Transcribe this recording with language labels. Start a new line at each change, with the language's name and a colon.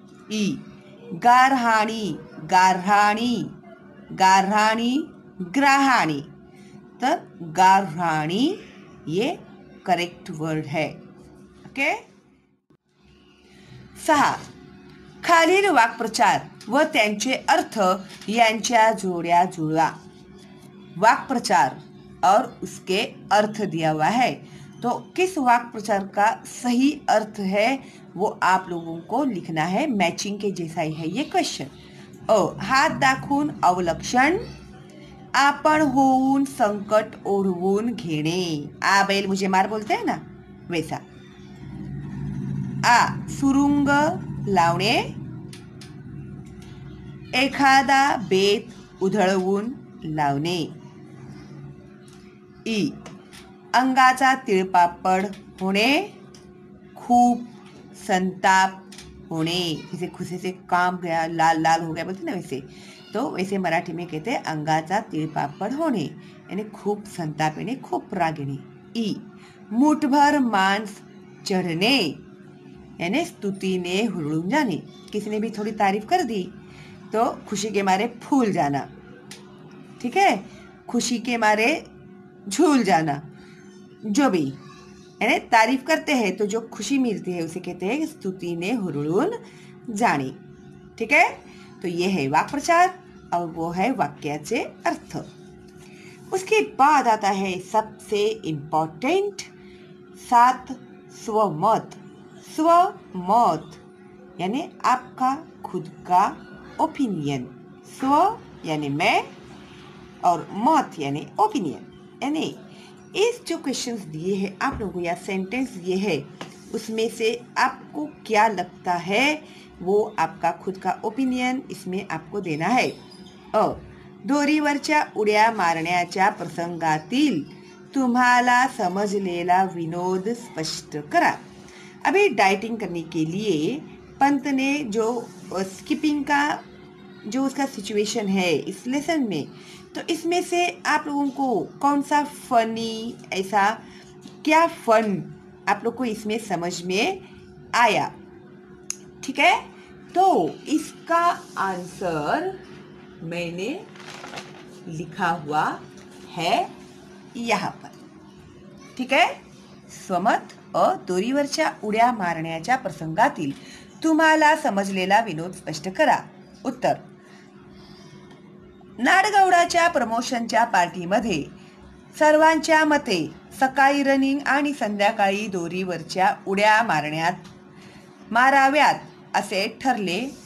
Marathi: E गारहाणी, गारहाणी, गारहाणी, ग्राहाणी.
Hindi: तर गारहाणी ये correct word है. ओके.
Marathi: 6 खालील वाक्प्रचार व त्यांचे अर्थ यांच्या जोड्या जुळवा.
Hindi: वाक्प्रचार और उसके अर्थ दिया हुआ है. तो किस वाक्प्रचार का सही अर्थ है वो आप लोगों को लिखना है. मैचिंग के जैसा ही है ये क्वेश्चन.
Marathi: हात दाखवून अवलक्षण. आपण होऊन संकट ओढवून घेणे.
Hindi: आ बैल मुझे मार बोलते हैं ना वैसा.
Marathi: सुरुंग लावणे. एखादा बेत उधळवून लावणे. ई अंगाचा तिळपापड होणे. खूप संताप होणे.
Hindi: जैसे खुशी से काम गया, लाल लाल हो गया बोलते ना वैसे. तो वैसे मराठी में कहते हैं अंगाचा तिळपापड होणे यानी
Marathi: खूप संताप येणे, खूप राग येणे. ई मुठभर मांस चढ़ने यानी स्तुतीने हुरळून जाने.
Hindi: किसी ने भी थोड़ी तारीफ कर दी तो खुशी के मारे फूल जाना. ठीक है. खुशी के मारे झूल जाना. जो भी यानी तारीफ करते हैं तो जो खुशी मिलती है उसे कहते हैं स्तुति ने हुरळून जाने. ठीक है. तो ये है वाक्प्रचार और वो है वाक्याचे अर्थ. उसके बाद आता है सबसे इम्पोर्टेंट 7 स्वमत. स्वमत यानी आपका खुद का ओपिनियन. स्व यानी मैं और मत यानी ओपिनियन. यानी इस जो क्वेश्चंस दिए हैं आप लोगों को या सेंटेंस दिए हैं उसमें से आपको क्या लगता है, वो आपका खुद का ओपिनियन इसमें आपको देना है।
Marathi: दोरीवरच्या उड्या मारण्याच्या प्रसंगातील तुम्हाला समजलेला विनोद स्पष्ट करा।
Hindi: अभी डाइटिंग करने के लिए पंत ने जो स्किपिंग का जो उसका सिचुएशन है इस लेसन में, तो इसमें से आप लोगों को कौन सा फनी, ऐसा क्या फन आप लोग को इसमें समझ में आया, ठीक है। तो इसका आंसर मैंने लिखा हुआ है यहाँ पर, ठीक है।
Marathi: स्वमत दोरीवरच्या उड्या मारण्याच्या प्रसंगातील तुम्हाला समजलेला विनोद स्पष्ट करा। उत्तर, नाडगौडाच्या प्रमोशनच्या पार्टीमध्ये सर्वांच्या मते सकाळी रनिंग आणि संध्याकाळी दोरीवरच्या उड्या माराव्यात असे ठरले।